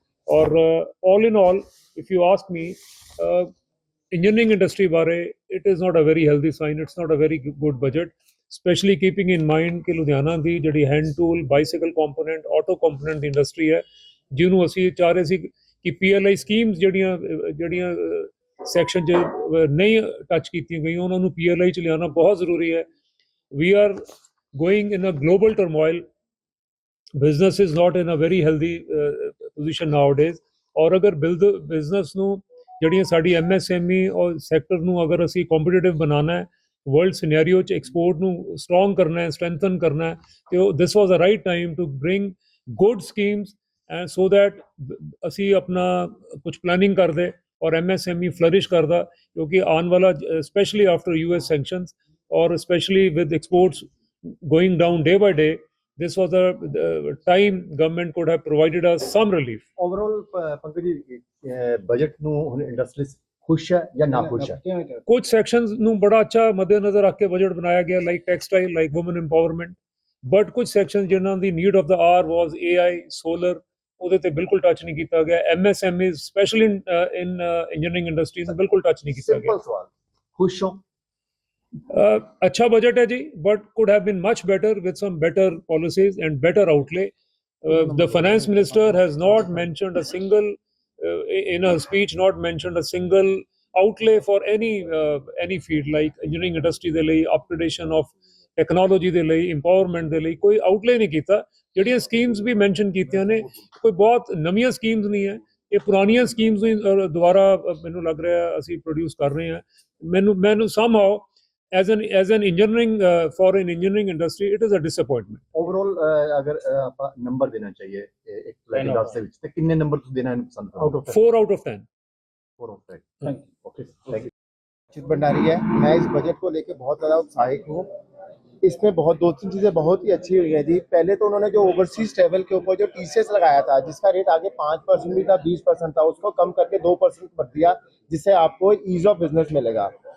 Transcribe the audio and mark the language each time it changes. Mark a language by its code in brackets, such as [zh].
[pa] ਔਰ [en] all in all, if you ask me, [pa] engineering industry ਬਾਰੇ [en] it is not a very healthy sign, it's not a very good budget, [pa] especially keeping in mind ਕਿ ਲੁਧਿਆਣਾ ਦੀ ਜਿਹੜੀ hand tool, bicycle component, auto component ਦੀ industry ਹੈ, ਜਿਹਨੂੰ ਅਸੀਂ ਚਾਹ ਰਹੇ ਸੀ ਕਿ PLI schemes ਜਿਹੜੀਆਂ ਸੈਕਸ਼ਨ 'ਚ ਨਹੀਂ ਟੱਚ ਕੀਤੀਆਂ ਗਈਆਂ, ਉਹਨਾਂ ਨੂੰ PLI 'ਚ ਲਿਆਉਣਾ ਬਹੁਤ ਜ਼ਰੂਰੀ ਹੈ। [en] We are going in a global turmoil. Business is not in a very healthy position nowadays. [pa] ਔਰ ਅਗਰ ਬਿਜ਼ਨਸ ਨੂੰ ਜਿਹੜੀਆਂ ਸਾਡੀ MSME ਔਰ ਸੈਕਟਰ ਨੂੰ ਅਗਰ ਅਸੀਂ ਕੰਪੀਟੀਟਿਵ ਬਣਾਉਣਾ ਹੈ, ਵਰਲਡ ਸਿਨੈਰੀਓ 'ਚ ਐਕਸਪੋਰਟ ਨੂੰ ਸਟਰੋਂਗ ਕਰਨਾ ਹੈ, ਸਟਰੈਂਥਨ ਕਰਨਾ ਹੈ, ਤੇ [en] this was a right time to bring good schemes and so that [pa] ਅਸੀਂ ਆਪਣਾ ਕੁਝ ਪਲੈਨਿੰਗ ਕਰਦੇ ਔਰ MSME ਫਲਰਿਸ਼ ਕਰਦਾ, ਕਿਉਂਕਿ ਆਉਣ ਵਾਲਾ ਸਪੈਸ਼ਲੀ ਆਫਟਰ US ਸੈਂਕਸ਼ਨਸ ਔਰ specially with exports [en] going down day by day, this was the time government could have provided us some relief. [pa] Overall, Pankaj ji, budget ਨੂੰ ਹੁਣ ਇੰਡਸਟਰੀਜ਼ ਖੁਸ਼ ਹੈ ਜਾਂ ਨਾ ਖੁਸ਼ ਹੈ? ਕੁਝ ਸੈਕਸ਼ਨਸ ਨੂੰ ਬੜਾ ਅੱਛਾ ਮੱਦੇਨਜ਼ਰ ਰੱਖ ਕੇ ਬਜਟ ਬਣਾਇਆ ਗਿਆ, like textile, like woman empowerment, but ਕੁਝ ਸੈਕਸ਼ਨ ਜਿਨ੍ਹਾਂ ਦੀ [en] need of the hour was [pa] AI, solar, ਉਹਦੇ ਤੇ ਬਿਲਕੁਲ ਟੱਚ ਨਹੀਂ ਕੀਤਾ ਗਿਆ। MSMEs specially in engineering industries ਬਿਲਕੁਲ ਟੱਚ ਨਹੀਂ ਕੀਤਾ ਗਿਆ। ਸਿੰਪਲ ਸਵਾਲ, ਖੁਸ਼ ਹੋ? [hi] अच्छा बजट है जी, [en] but could have been much better with some better policies and better outlay. The finance minister has not mentioned a single, in a speech, not mentioned a single outlay for any field like engineering industry ਦੇ ਲਈ, upgradation of technology ਦੇ ਲਈ, empowerment ਦੇ ਲਈ [pa] ਕੋਈ outlay ਨਹੀਂ ਕੀਤਾ। ਜਿਹੜੀਆਂ ਸਕੀਮਸ ਵੀ ਮੈਂਸ਼ਨ ਕੀਤੀਆਂ ਨੇ, ਕੋਈ ਬਹੁਤ ਨਵੀਆਂ ਸਕੀਮਸ ਨਹੀਂ ਹੈ, ਇਹ ਪੁਰਾਣੀਆਂ ਸਕੀਮਸ ਨੂੰ ਦੁਬਾਰਾ ਮੈਨੂੰ ਲੱਗ ਰਿਹਾ ਅਸੀਂ ਪ੍ਰੋਡਿਊਸ ਕਰ ਰਹੇ ਹਾਂ। [en] ਮੈਨੂੰ somehow as an engineering for an engineering industry it is a disappointment. [pa] Overall ਅਗਰ ਆਪਾਂ ਨੰਬਰ ਦੇਣਾ ਚਾਹੀਏ ਇੱਕ ਪਲੈਨਿੰਗ ਦੇ ਵਿੱਚ, ਤੇ ਕਿੰਨੇ ਨੰਬਰ ਤੁਸੀਂ ਦੇਣਾ ਪਸੰਦ ਕਰੋਗੇ? [en] 4 out of 10. 4 out of 10. Okay, thank you. Chit Bhandari है। [hi] मैं इस बजट को लेकर बहुत ज़्यादा उत्साहित हूँ। इसमें बहुत 2-3 चीज़ें बहुत ही अच्छी हुई हैं जी। पहले तो उन्होंने जो ओवरसीज ट्रेवल के ऊपर जो TCS लगाया था, जिसका रेट आगे 5% भी था, 20% था, उसको कम करके 2% कर दिया, जिससे आपको ईज ऑफ बिजनेस मिलेगा।